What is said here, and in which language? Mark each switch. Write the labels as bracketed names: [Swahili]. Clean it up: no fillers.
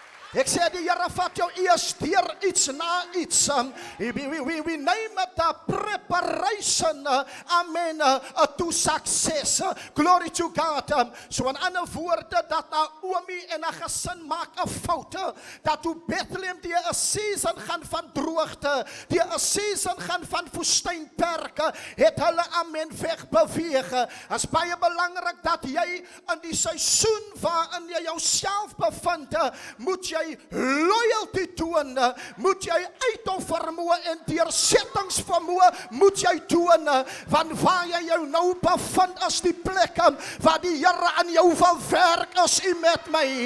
[Afrikaans] Ek sê die Here vat jou eers deur iets na iets. [English] We name it a preparation, amen, to success. Glory to God. [Afrikaans] So in ander woorde, dat Naomi en haar gesin maak 'n fout, dat toe Bethlehem die 'n season gaan van droogte, die 'n season gaan van woestynperke, het hulle, amen, wegbeweeg. As baie belangrik dat jy in die seisoen waarin jy jouself bevind, moet jy loyalty toon, moet jy uithou vermoë en deursettingsvermoë moet jy toon, want waar jy jou nou bevind is die plek waar die Here aan jou wil werk, is u met my.